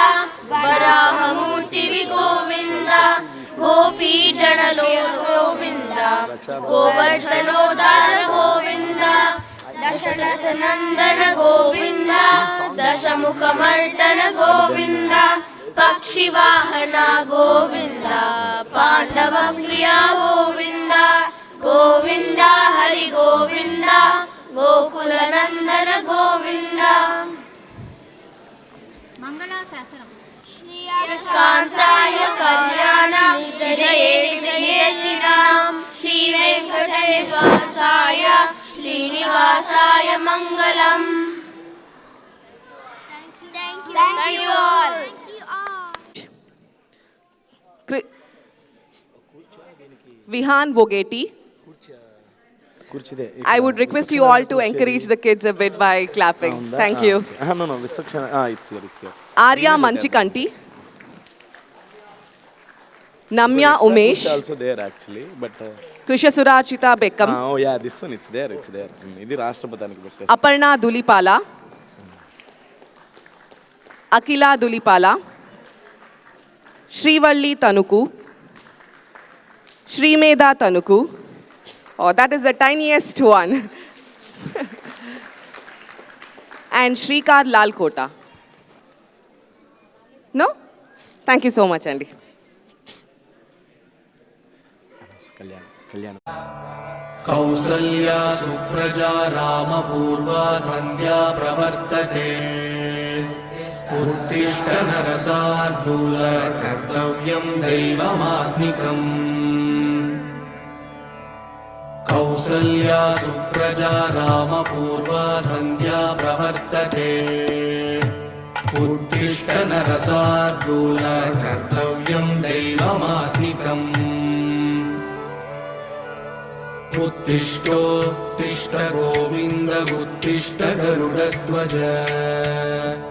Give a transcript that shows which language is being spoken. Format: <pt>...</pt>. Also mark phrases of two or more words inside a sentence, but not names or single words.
<sa>वराहमूर्ति गोविन्द गोपीजनलोल गोविन्द गोवर्धनोद्धार गोविन्द दशरथनन्दन गोविन्द दशमुखमर्दन गोविन्द पक्षिवाहना गोविन्द पाण्डवप्रिया गोविन्द गोविन्द हरि गोविन्द गोकुलनन्दन गोविन्द कान्ताय कल्याण निधये निधयेनां श्रीवेङ्कटेशाय श्रीनिवासाय मङ्गलम्.</sa> <en>Thank you all. Vihan Vogeti. I would request you all to encourage the kids a bit by clapping. Thank you. No, Visakshana. It's here. Arya Manchikanti. Namya Umesh. Also there actually, but. Krishasuratchita Beckham. Oh yeah, this one it's there.</en> <te>ఇది రాష్ట్రపతానికి పెట్టేసి.</te> <en>Aparna Dulipala. Akila Dulipala. Srivalli Tanuku. Srimeda Tanuku. Oh, that is the tiniest one. And Shrikar Lalkota. No? Thank you so much, Andy. Kalyan.</en> <sa>कौसल्या सुप्रजा राम पूर्वा सन्ध्या प्रवर्तते उत्तिष्ठ नरशार्दूल कर्तव्यं दैवमात्मिकम् कौसल्या सुप्रजा राम पूर्वा सन्ध्या प्रवर्तते उत्तिष्ठ नरशार्दूल कर्तव्यं दैवमात्मिकम् उत्तिष्ठोत्तिष्ठ गोविन्द उत्तिष्ठ गरुडध्वज</sa>